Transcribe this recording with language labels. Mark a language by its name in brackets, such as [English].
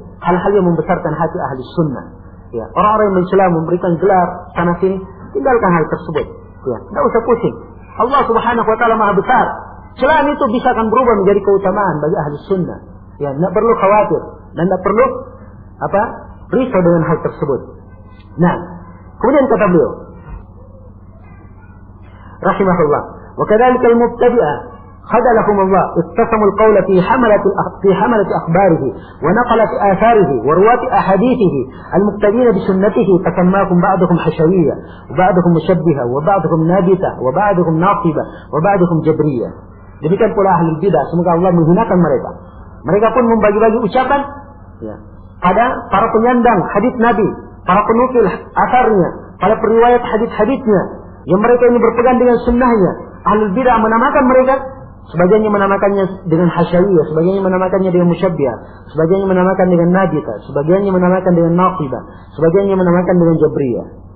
[Indonesian] hal-hal yang membesarkan hati ahli sunnah. Ya, orang-orang yang mencela memberikan gelar sana sini, tinggalkan hal tersebut. Ya, tidak usah pusing. Allah Subhanahu wa taala Maha besar. Celaan itu bisa akan berubah menjadi keutamaan bagi ahli sunnah. Ya, tidak perlu khawatir dan tidak perlu apa? Risau dengan hal tersebut. Nah, kemudian kata beliau, [Arabic] rahimahullah, wa kadzalika al-mubtadi'ah خذلهم الله اتصموا القول في حمله في حمله اخباره ونقلت اثاره ورواه احاديثه المقتدين بسنته فسماكم بعضهم حشويه وبعضهم مشبهه وبعضهم نابته وبعضهم ناقبه وبعضهم جبريه. [Indonesian] Demikian pula ahli bidah, semoga Allah menghinakan mereka. Mereka pun membagi-bagi ucapan pada para penyandang hadis Nabi, para penukil asarnya, para periwayat hadis-hadisnya, yang mereka ini berpegang dengan sunnahnya. Ahli bidah menamakan mereka, sebagiannya menamakannya dengan hasyawiyah, sebagiannya menamakannya dengan musyabbihah, sebagiannya menamakan dengan nabita, sebagiannya menamakan dengan naqibah, sebagiannya menamakan dengan jabriyah.